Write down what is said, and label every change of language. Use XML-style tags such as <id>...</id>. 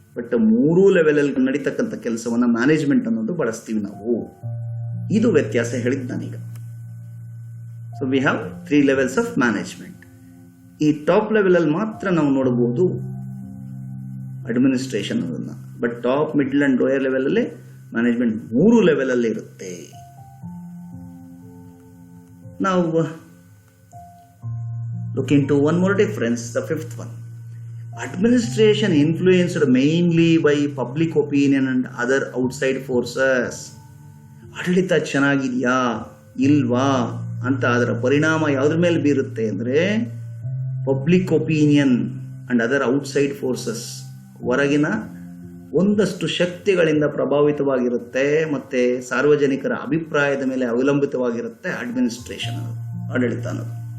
<kn>But 3 ಲೆವೆಲಲ್ಲಿ ನಡೀತಕ್ಕಂಥ ಕೆಲಸವನ್ನು ಮ್ಯಾನೇಜ್ಮೆಂಟ್ ಅನ್ನೋದು ಬಳಸ್ತೀವಿ ನಾವು. ಇದು ವ್ಯತ್ಯಾಸ ಹೇಳಿದ್ದು ನಾನೀಗ.</kn> <en>So we have 3 levels of management.</en> <kn>ಈ ಟಾಪ್ ಲೆವೆಲಲ್ಲಿ ಮಾತ್ರ ನಾವು ನೋಡಬಹುದು ಅಡ್ಮಿನಿಸ್ಟ್ರೇಷನ್ ಅದನ್ನು. But top, middle and lower ಲೆವೆಲಲ್ಲಿ ಮ್ಯಾನೇಜ್ಮೆಂಟ್ 3 ಲೆವೆಲಲ್ಲಿ ಇರುತ್ತೆ.</kn> <en>ನಾವು look into one more difference, the 5th one. Administration influenced mainly by public opinion and other outside forces.</en> <kn>ಆಡಳಿತ ಚೆನ್ನಾಗಿದೆಯಾ ಇಲ್ವಾ ಅಂತ ಅದರ ಪರಿಣಾಮ ಯಾವುದ್ರ ಮೇಲೆ ಬೀರುತ್ತೆ ಅಂದರೆ</kn> <en>public opinion and other outside forces,</en> <kn>ಹೊರಗಿನ ಒಂದಷ್ಟು ಶಕ್ತಿಗಳಿಂದ ಪ್ರಭಾವಿತವಾಗಿರುತ್ತೆ ಮತ್ತು ಸಾರ್ವಜನಿಕರ ಅಭಿಪ್ರಾಯದ ಮೇಲೆ ಅವಲಂಬಿತವಾಗಿರುತ್ತೆ ಅಡ್ಮಿನಿಸ್ಟ್ರೇಷನ್ ಆಡಳಿತ ಅನ್ನೋದು.</kn>